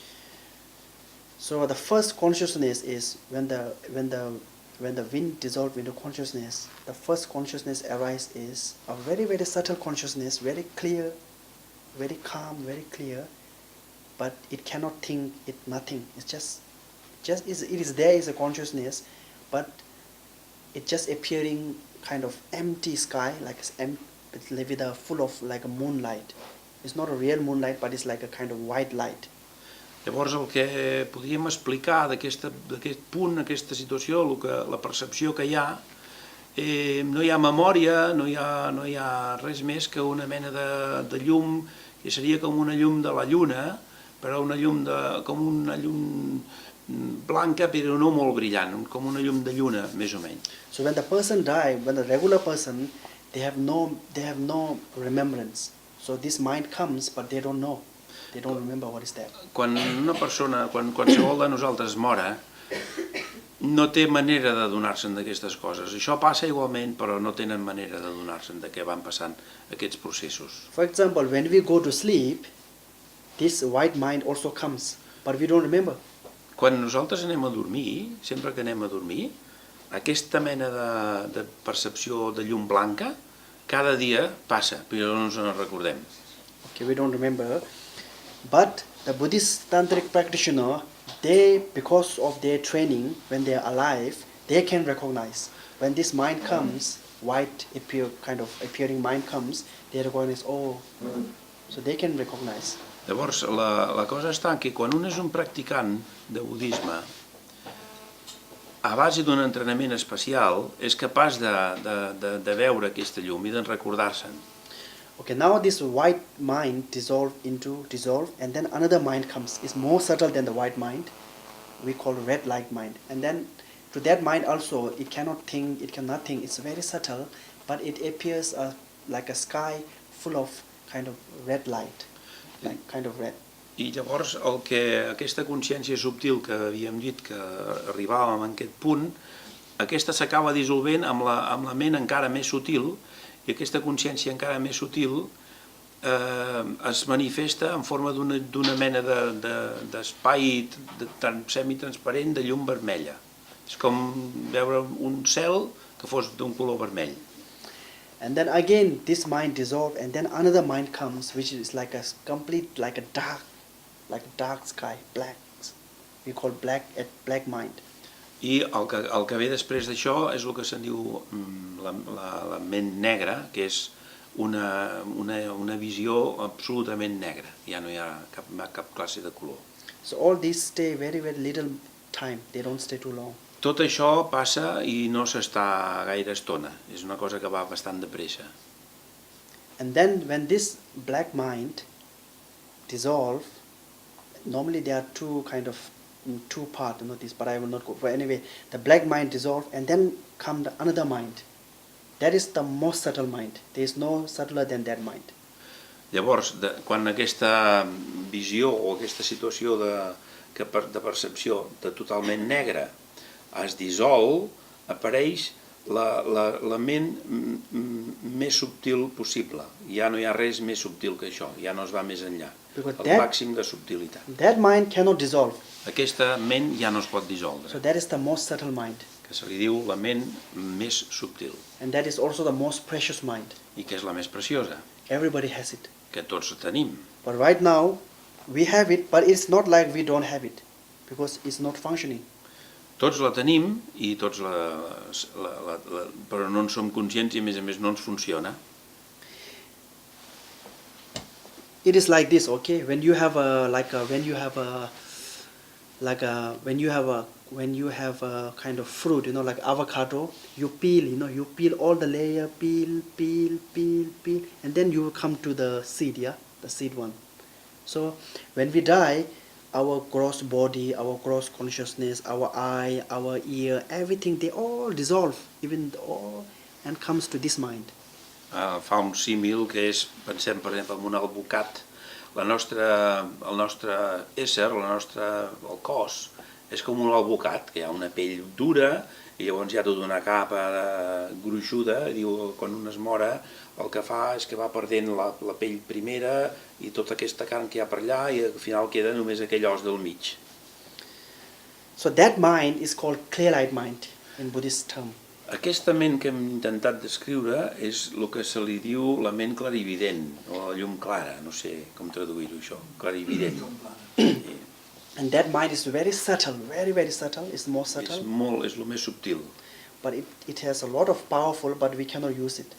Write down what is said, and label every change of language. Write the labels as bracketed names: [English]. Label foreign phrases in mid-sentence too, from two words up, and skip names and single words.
[English] So the first consciousness is when the wind dissolves into consciousness, the first consciousness arises is a very, very subtle consciousness, very clear, very calm, very clear, but it cannot think it nothing. It's it is there is a consciousness, but it's just appearing kind of empty sky, like it's with a full of like a moonlight. It's not a real moonlight, but it's like a kind of white light. [Catalan] Llavors el que podríem explicar d'aquest punt, aquesta situació, la percepció que hi ha, no hi ha memòria, no hi ha res més que una mena de llum, que seria com una llum de la lluna, però com una llum blanca però no molt brillant, com una llum de lluna, més o menys. [English] So when the person dies, when the regular person, they have no remembrance. So this mind comes, but they don't know. They don't remember what is there. [Catalan] Quan una persona, quan qualsevol de nosaltres mora, no té manera de donar-se'n d'aquestes coses. Això passa igualment, però no tenen manera de donar-se'n de què van passant aquests processos. [English] For example, when we go to sleep, this white mind also comes, but we don't remember. [Catalan] Quan nosaltres anem a dormir, sempre que anem a dormir, aquesta mena de percepció de llum blanca cada dia passa, però no ens en recordem. [English] Okay, we don't remember. But the Buddhist tantric practitioner, they, because of their training, when they are alive, they can recognize. When this mind comes, white appearing mind comes, they recognize, oh, so they can recognize. [Catalan] Llavors, la cosa està que quan un és un practicant de budisme, a base d'un entrenament especial, és capaç de veure aquesta llum i de recordar-se'n. [English] Okay, now this white mind dissolve, and then another mind comes. It's more subtle than the white mind. We call red light mind. And then to that mind also, it cannot think, it cannot think. It's very subtle, but it appears like a sky full of kind of red light, like kind of red. [Catalan] I llavors aquesta consciència subtil que havíem dit que arribàvem a aquest punt, aquesta s'acaba dissolvent amb la ment encara més sutil, i aquesta consciència encara més sutil es manifesta en forma d'una mena d'espai semitransparent de llum vermella. És com veure un cel que fos d'un color vermell. [English] And then again this mind dissolves, and then another mind comes, which is like a complete, like a dark sky, black. We call black mind. [Catalan] I el que ve després d'això és el que se'n diu la ment negra, que és una visió absolutament negra. Ja no hi ha cap classe de color. [English] So all these stay very, very little time. They don't stay too long. [Catalan] Tot això passa i no s'està gaire estona. És una cosa que va bastant de pressa. [English] And then when this black mind dissolves, normally there are two parts, this, but I will not go. But anyway, the black mind dissolves, and then comes another mind. That is the most subtle mind. There is no subtler than that mind. [Catalan] Llavors, quan aquesta visió o aquesta situació de percepció de totalment negra es dissol, apareix la ment més subtil possible. Ja no hi ha res més subtil que això, ja no es va més enllà. El màxim de subtilitat. [English] That mind cannot dissolve. [Catalan] Aquesta ment ja no es pot dissoldre. [English] So that is the most subtle mind. [Catalan] Que se li diu la ment més subtil. [English] And that is also the most precious mind. [Catalan] I que és la més preciosa. [English] Everybody has it. [Catalan] Que tots tenim. [English] But right now, we have it, but it's not like we don't have it, because it's not functioning. [Catalan] Tots la tenim, i tots però no en som conscients i a més no ens funciona. [English] It is like this, okay? When you have a kind of fruit, like avocado, you peel all the layer, peel, and then you will come to the seed, the seed one. So when we die, our gross body, our gross consciousness, our eye, our ear, everything, they all dissolve, and comes to this mind. [Catalan] Fa un símil que és, pensem per exemple en un albocat, el nostre ésser, el cos, és com un albocat, que hi ha una pell dura i llavors hi ha tota una capa gruixuda, i diu, quan un es mora el que fa és que va perdent la pell primera i tota aquesta carn que hi ha per allà i al final queda només aquell os del mig. [English] So that mind is called clear-eyed mind in Buddhist term. [Catalan] Aquesta ment que hem intentat descriure és el que se li diu la ment clarivident, o la llum clara, no sé com traduir-ho això, clarivident. [English] And that mind is very subtle, very, very subtle, it's more subtle. [Catalan] És el més subtil. [English] But it has a lot of powerful, but we cannot use it.